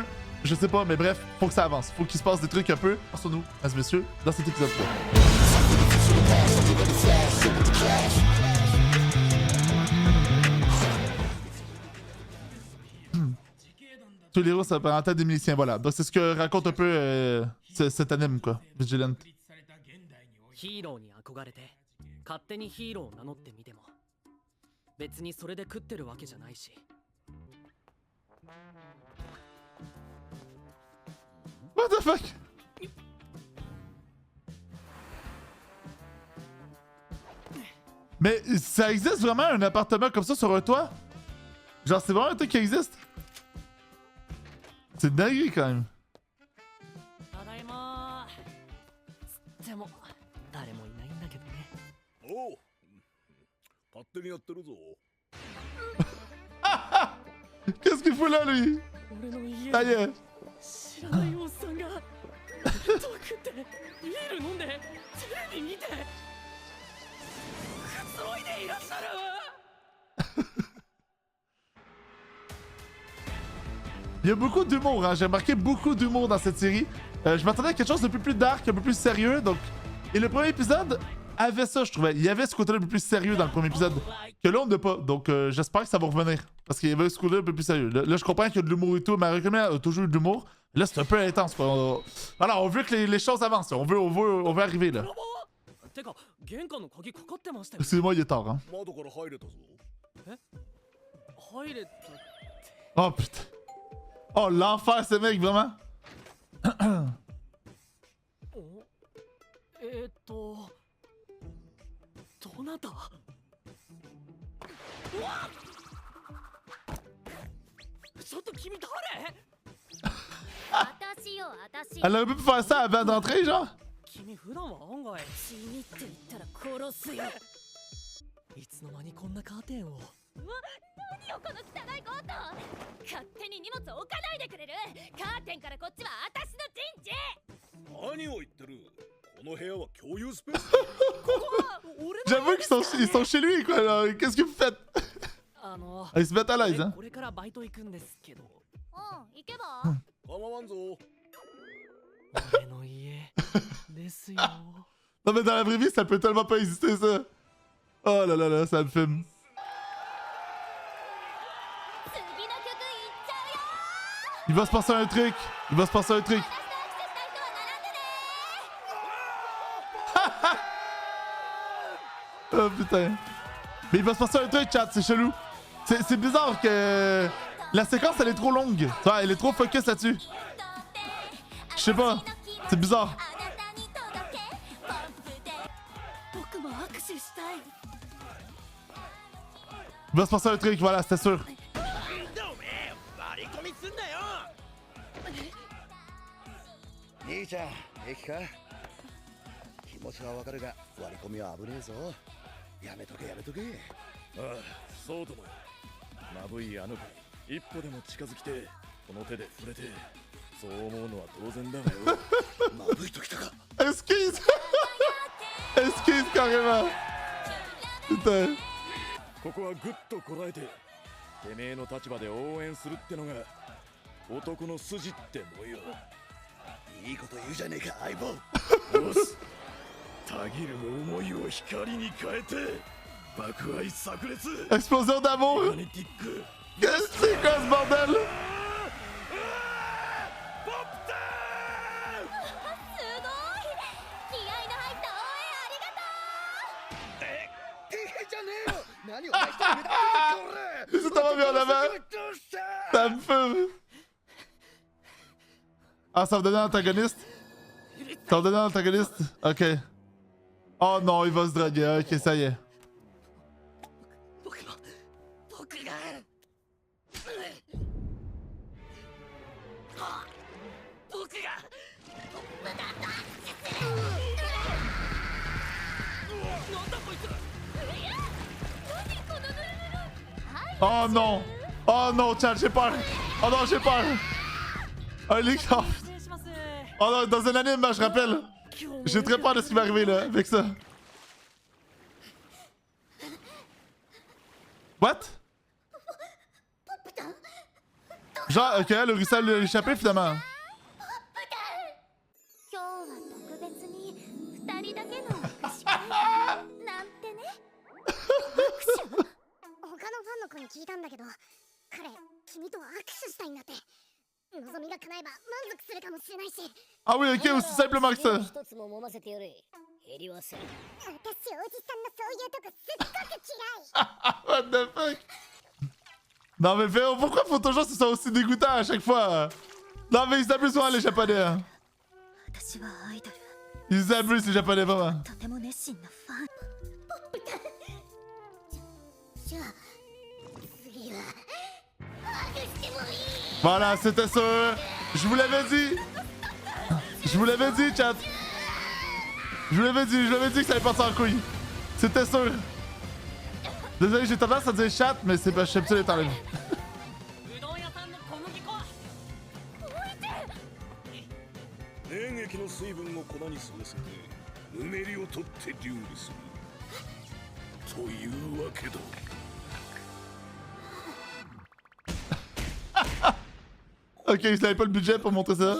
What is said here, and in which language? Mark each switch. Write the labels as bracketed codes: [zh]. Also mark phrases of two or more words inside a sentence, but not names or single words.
[fr] Je sais pas, mais bref, faut que ça avance, faut qu'il se passe des trucs un peu sur nous, mesdames et messieurs, dans cet épisode 3. Tous les héros s'apparentent à des miliciens, voilà. Donc c'est ce que raconte un peu cet anime, quoi, Vigilant. [ja] ヒーローに憧れて勝手にヒーローを名乗ってみても別にそれで食ってるわけじゃないし [en] What the fuck? [fr] Mais ça existe vraiment un appartement comme ça sur un toit? Genre c'est vraiment un truc qui existe? C'est dingue quand même. [ja] ただいまでも誰もいないんだけどねおう勝手にやってるぞ [fr] Qu'est-ce qu'il fout là lui? [ja] 俺の家 [fr] Ça y est. [ja] 知らないおっさんが毒ってビール飲んでテレビ見てくつろいでいらっしゃる [fr] Il y a beaucoup d'humour, hein. J'ai remarqué beaucoup d'humour dans cette série. Je m'attendais à quelque chose d'un peu plus dark, un peu plus sérieux. Donc... Et le premier épisode avait ça, je trouvais. Il y avait ce côté-là un peu plus sérieux dans le premier épisode. Que là, on n'a pas. Donc j'espère que ça va revenir. Parce qu'il y avait ce côté-là un peu plus sérieux. Là, je comprends qu'il y a de l'humour et tout. Mais Academia a toujours eu de l'humour. Là, c'est un peu intense, quoi. Voilà, on veut que les choses avancent. On veut arriver, là. [ja] てか玄関の鍵かかってましたよ [fr] Excusez-moi, il est tard, hein. [ja] 窓から入れたぞ入れた [fr] Oh, putain. Oh, l'enfer, ces mecs, vraiment. [ja] どなたうわっちょっと君誰私よ私 [fr] Elle aurait pu faire ça avant d'entrer, genre. [ja] 君普段は案外死にって言ったら殺すよいつの間にこんなカーテンを何よこの汚い強盗勝手に荷物置かないでくれるカーテンからこっちは私の陣地何を言ってるこの部屋は共有スペース [fr] J'avoue qu'ils sont chez lui, quoi. Alors, qu'est-ce que vous faites? Ils se mettent à l'aise, hein. [ja] これからバイト行くんですけどうん行けば構わんぞ俺の家ですよ [fr] Non, mais dans la vraie vie, ça peut tellement pas exister, ça. Oh là là là, ça me filme. [ja] 次の曲いっちゃうよ [fr] Il va se passer un truc. Il va se passer un truc. [ja] 私と握手した人は並んでね [fr] Oh putain. Mais il va se passer un truc, chat, c'est chelou. C'est bizarre que la séquence elle est trop longue. Tu vois, elle est trop focus là-dessus. Je sais pas. C'est bizarre. [ja] あなたに届けポップで僕も握手したい [fr] Il va se passer un truc, voilà, c'était sûr. [ja] 割り込みすんなよ兄ちゃん平気か気持ちはわかるが割り込みは危ねえぞやめとけやめとけああそうともまぶいあの子一歩でも近づきてこの手で触れてそう思うのは当然だがよまぶいときたか [fr] Esquisse. Esquisse carrément. Putain. [ja] ここはグッとこらえててめえの立場で応援するってのが男の筋ってもよいいこと言うじゃねえか相棒よしたぎる思いを光に変えて爆愛炸裂 [fr] Explosion d'amour. [ja] マネティック [fr] Qu'est-ce que c'est quoi ce bordel? [ja] ポップタすごい気合いの入った応援ありがとうええじゃねえよ何を出してくれたこれ [fr] C'est tellement bien en avant. [ja] どうした [fr] Ça me fume. Ah, ça va donner un antagoniste? Ça va donner un antagoniste? Ok. Oh non, il va se draguer. Ok, ça y est. [ja] 僕が僕が [fr] Oh non! Oh non, chat, j'ai peur! Oh non, j'ai peur! Un [en] leak off! [fr] Oh non, dans un anime, je rappelle. J'ai très peur de ce qui va arriver là, avec ça. [en] What? [fr] Genre, ok, le ruisselle l'a échappé finalement. [ja] 今日は特別に2人だけの握手会なんてね握手他のファンの子に聞いたんだけど彼君と握手したいんだって望みが叶えば満足するかもしれないし [fr] Ah oui, ok, aussi simplement que ça. [ja] 一つも揉ませてよれ減りはせん私おじさんのそういうとこすっごく嫌い [en] What the fuck? [fr] Non mais Féo, pourquoi faut toujours que ce soit aussi dégoûtant à chaque fois? Non mais ils abusent souvent les japonais. Hein. [ja] 私はアイドル [fr] Ils abusent les japonais vraiment. [ja] とても熱心なファンじゃあ次はハグしてもいい [fr] Voilà, c'était sûr. Je vous l'avais dit. Je vous l'avais dit, chat. Je vous l'avais dit que ça allait partir en couille. C'était sûr. Désolé, j'ai tendance à dire chat, mais c'est pas, je sais pas les enlève. [ja] うどん屋さんの小麦粉は粘液の水分を粉に吸わせてぬめりを取って料理するというわけだ [fr] Ok, ils avaient pas le budget pour montrer ça.